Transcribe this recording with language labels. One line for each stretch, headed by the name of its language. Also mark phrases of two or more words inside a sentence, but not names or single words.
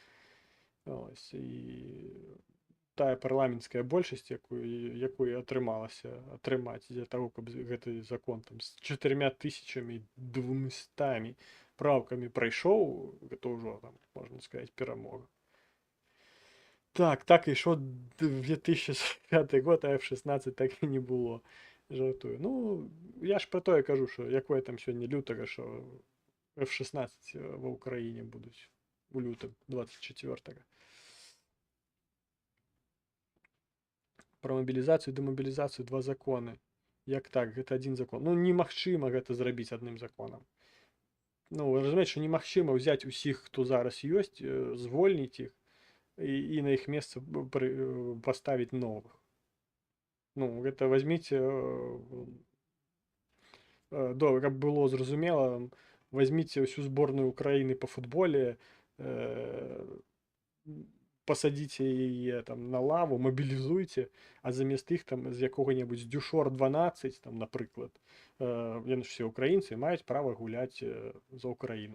Belarusian: І тая парламенцкая большасць, якую атрымалася атрымаць для таго, каб гэты закон там з 4200 правкамі прайшоў, гэта ўжо там, можна сказаць, перамога. Так ішоў 2005 год, а F-16 так і не было. Жартую.
Ukrainian: Ну, я ж про то і кажу, що якое там сьогодні лютого, що F-16 в Україні будуть у лютому 24-го. Про мобілізацію і демобілізацію два закони. Як так?
Belarusian: Гэта один закон. Ну, немагчыма гэта зрабіць адным законам. Ну, вы разумееце, што немагчыма ўзяць усіх, хто зараз ёсць, звольніць іх і на іх месца паставіць новых. Ну, гэта возьміце, каб было зразумела, возьміце ўсю зборную Украіны па футболе, пасадзіце яе там на лаву, мабілізуйце, а замест іх там з якога-небудзь Дюшор 12, там, напрыклад, яны ж все украінцы, маюць права гуляць за Украіну.